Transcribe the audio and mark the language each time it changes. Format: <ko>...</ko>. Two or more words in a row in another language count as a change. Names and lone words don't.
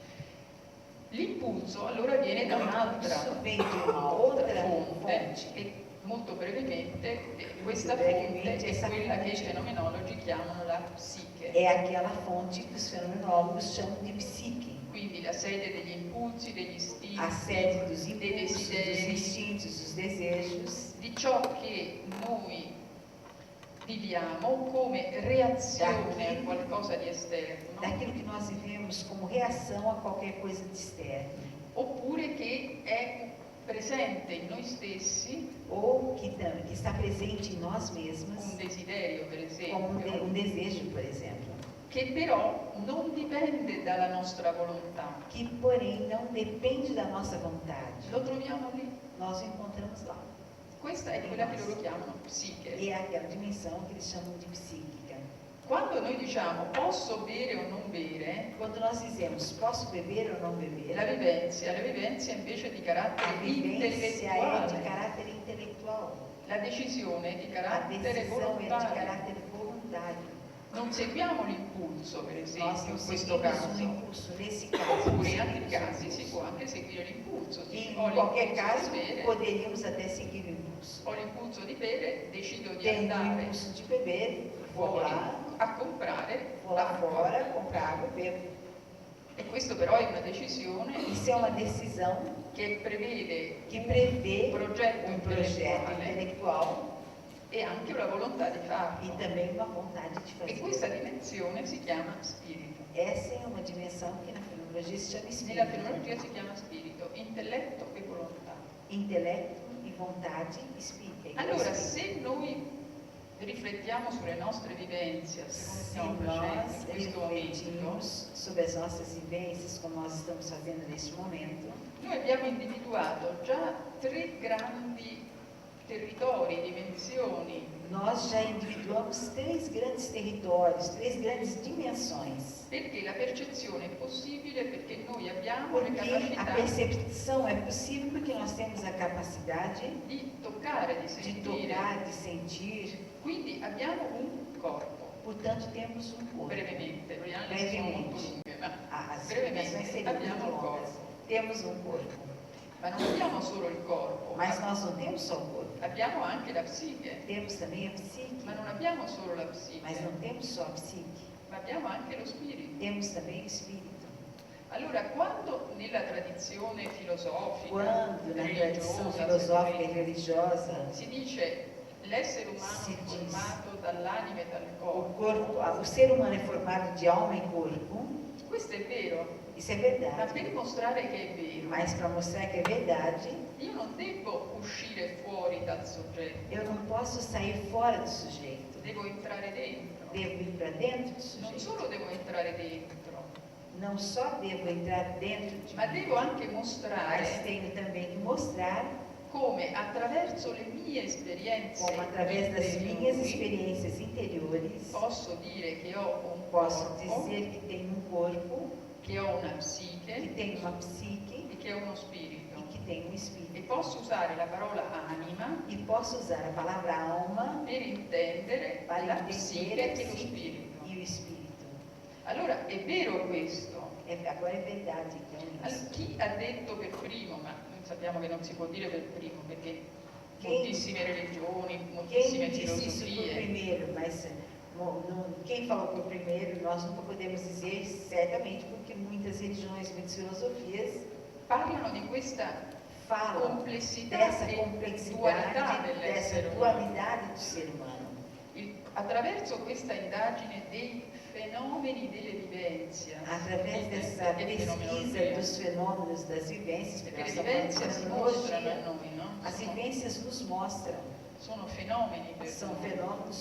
<it>L'impulso allora viene da</it> <pt>Isso</pt> <it>un'altra</it> <pt>vem de uma outra</pt> <it>fonte</it> <pt>fonte</pt> <it>che molto brevemente, questa fonte è quella che i fenomenologi chiamano la psiche.</it> <pt>É aquela fonte que os fenomenólogos chamam de psique.</pt> <it>Quindi la sede degli impulsi, degli istinti,</it> <pt>A sede dos</pt> <it>dei</it> <pt>impulsos, dos</pt> <it>desideri,</it> <pt>instintos, dos desejos,</pt> <it>di ciò che noi viviamo come reazione a qualcosa di esterno,</it> <pt>daquilo que nós vivemos como reação a qualquer coisa de externo,</pt> <it>oppure che è presente in noi stessi,</it> <pt>ou que está presente em nós mesmos,</pt> <it>un desiderio per</it> <pt>como</pt> <it>esempio,</it> <pt>um desejo, por exemplo,</pt> <it>che però non dipende dalla nostra volontà.</it> <pt>que porém não depende da nossa vontade.</pt> <it>Lo troviamo lì.</it> <pt>Nós o encontramos lá.</pt> <it>Questa è quella che loro chiamano psiche.</it> <pt>E é aquela dimensão que eles chamam de psíquica.</pt> <it>Quando noi diciamo posso bere o non bere,</it> <pt>Quando nós dizemos posso beber ou não beber,</pt> <it>la vivenza è invece di carattere</it> <pt>a vivência é de</pt> <it>intellettuale,</it> <pt>caráter intelectual.</pt> <it>la decisione è di</it> <pt>A</pt> <it>carattere</it> <pt>decisão é de</pt> <it>volontario.</it> <pt>caráter voluntário.</pt> <it>Non seguiamo l'impulso, per</it> <pt>Nós</pt> <it>esempio,</it> <pt>não</pt> <it>in questo</it> <pt>seguimos</pt> <it>caso.</it> <pt>impulso. Nesse caso,</pt> <it>Oppure in</it> <pt>não</pt> <it>altri</it> <pt>seguimos</pt> <it>casi si</it> <pt>impulso.</pt> <it>può anche seguire l'impulso.</it> <pt>E</pt> <it>Dici,</it> <pt>em</pt> <it>ho</it> <pt>qualquer</pt> <it>l'impulso</it> <pt>caso,</pt> <it>di bere,</it> <pt>poderíamos até seguir o impulso.</pt> <it>ho l'impulso di bere, decido di</it> <pt>Tenho o</pt> <it>andare</it> <pt>impulso de beber, vou</pt> <it>fuori</it> <pt>lá</pt> <it>a comprare acqua.</it> <pt>fora, comprar água e bebo.</pt> <it>E questo però è una decisione</it> <pt>Isso é uma decisão</pt> <it>che prevede</it> <pt>que</pt> <it>un</it> <pt>prevê</pt> <it>progetto</it> <pt>um projeto</pt> <it>intellettuale</it> <pt>intelectual</pt> <it>e anche una volontà di</it> <pt>e</pt> <it>farlo.</it> <pt>também uma vontade de</pt> <it>E questa</it> <pt>fazer.</pt> <it>dimensione si chiama spirito.</it> <pt>Essa é uma dimensão que na fenomenologia se chama</pt> <it>Nella</it> <pt>espírito.</pt> <it>fenomenologia si chiama spirito, intelletto e volontà.</it> <pt>Intelecto e vontade, espírito.</pt> <it>Allora, se noi riflettiamo sulle nostre vivenze, come</it> <pt>Se</pt> <it>stiamo</it> <pt>nós</pt> <it>facendo in questo momento,</it> <pt>refletimos sobre as nossas vivências, como nós estamos fazendo neste momento,</pt> <it>noi abbiamo individuato già 3 grandi territori, dimensioni,</it> <pt>nós já individuamos 3 grandes territórios, 3 grandes dimensões.</pt> <it>perché la percezione è possibile perché noi abbiamo le</it> <pt>Porque a</pt> <it>capacità</it> <pt>percepção é possível porque nós temos a capacidade</pt> <it>di toccare, di</it> <pt>de</pt> <it>sentire,</it> <pt>tocar, de sentir,</pt> <it>quindi abbiamo un corpo.</it> <pt>portanto temos um corpo.</pt> <it>Brevemente, le analisi sono molto lunghe, ma</it> <pt>As explicações</pt> <it>brevemente</it> <pt>seriam</pt> <it>abbiamo</it> <pt>muito</pt> <it>il</it> <pt>longas.</pt> <it>corpo.</it> <pt>Temos um corpo,</pt> <it>Ma non abbiamo solo il corpo,</it> <pt>mas nós não temos só o corpo.</pt> <it>abbiamo anche la psiche,</it> <pt>Temos também a psique,</pt> <it>ma non abbiamo solo la psiche,</it> <pt>mas não temos só a psique.</pt> <it>ma abbiamo anche lo spirito.</it> <pt>Temos também o espírito.</pt> <it>Allora, quando nella tradizione filosofica,</it> <pt>Quando na tradição</pt> <it>religiosa,</it> <pt>filosófica e religiosa</pt> <it>si dice l'essere umano Si è dice. formato dall'anima e dal</it> <pt>o</pt> <it>corpo,</it> <pt>corpo, o ser humano é formado de alma e corpo,</pt> <it>questo è vero,</it> <pt>isso é</pt> <it>ma</it> <pt>verdade.</pt> <it>per dimostrare che è vero,</it> <pt>Mas para mostrar que é verdade,</pt> <it>io non devo uscire fuori dal soggetto,</it> <pt>eu não posso sair fora do sujeito.</pt> <it>devo entrare dentro.</it> <pt>Devo ir para dentro do</pt> <it>Non</it> <pt>sujeito.</pt> <it>solo devo entrare dentro,</it> <pt>Não só devo entrar dentro de</pt> <it>ma</it> <pt>mim,</pt> <it>devo anche</it> <pt>mas</pt> <it>mostrare</it> <pt>tenho também que mostrar</pt> <it>come attraverso le mie esperienze</it> <pt>como através das minhas</pt> <it>interiori</it> <pt>experiências interiores</pt> <it>posso dire che ho un</it> <pt>posso</pt> <it>corpo,</it> <pt>dizer que tenho um corpo,</pt> <it>che ho una</it> <pt>que</pt> <it>psiche</it> <pt>tenho uma psique</pt> <it>e che ho uno spirito.</it> <pt>e que tenho um</pt> <it>E</it> <pt>espírito.</pt> <it>posso usare la parola anima</it> <pt>E posso usar a palavra alma</pt> <it>per intendere</it> <pt>para</pt> <it>la</it> <pt>entender</pt> <it>psiche</it> <pt>a</pt> <it>e lo</it> <pt>psique</pt> <it>spirito.</it> <pt>e o espírito.</pt> <it>Allora è vero questo.</it> <pt>Agora é verdade, então,</pt> <it>Allora,</it> <pt>isso.</pt> <it>chi ha detto per primo, ma noi sappiamo che non si può dire per primo perché Chi- moltissime religioni,</it> <pt>Quem</pt> <it>moltissime</it> <pt>disse isso por</pt> <it>filosofie,</it> <pt>primeiro, mas quem falou por primeiro, nós nunca podemos dizer certamente, porque muitas religiões, muitas filosofias</pt> <it>parlano di questa</it> <pt>falam</pt> <it>complessità</it> <pt>dessa</pt> <it>e</it> <pt>complexidade,</pt> <it>dualità</it> <pt>dessa</pt> <it>dell'essere umano.</it> <pt>dualidade do ser humano.</pt> <it>Attraverso questa indagine dei fenomeni delle vivenze,</it> <pt>Através dessa pesquisa dos fenômenos das vivências,</pt> <it>perché</it> <pt>porque</pt> <it>le</it> <pt>nós estamos</pt> <it>vivenze si</it> <pt>falando</pt> <it>mostrano a</it> <pt>hoje,</pt> <it>noi, no?</it> <pt>as vivências nos mostram,</pt> <it>Sono fenomeni per</it> <pt>são</pt> <it>noi.</it> <pt>fenômenos</pt>